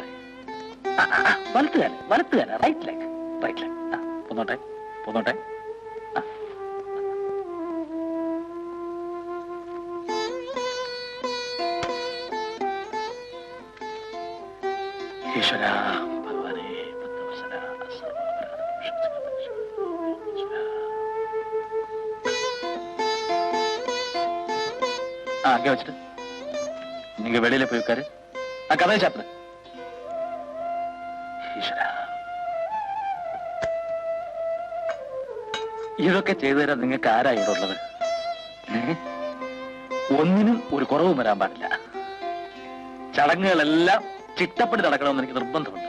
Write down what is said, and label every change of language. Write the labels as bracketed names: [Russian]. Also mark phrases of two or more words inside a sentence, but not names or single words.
[Malayalam] വലത്തുകാല, [English] right leg. [Malayalam] പോന്നോട്ടെ, പോന്നോട്ടെ. ഈശ്വര ഭഗവാനേ, [Tamil] அங்கே வச்சுட்டு நீங்க வெளியில போய் உட்காரு. கதையை சாப்பிடு. [Malayalam] ഇതൊക്കെ ചെയ്തു തരാൻ നിങ്ങൾക്ക് ആരാ ഇവിടെ ഉള്ളത്? ഒന്നിനും ഒരു കുറവും വരാൻ പാടില്ല. ചടങ്ങുകളെല്ലാം ചിട്ടപ്പടി നടക്കണമെന്ന് എനിക്ക് നിർബന്ധമുണ്ട്.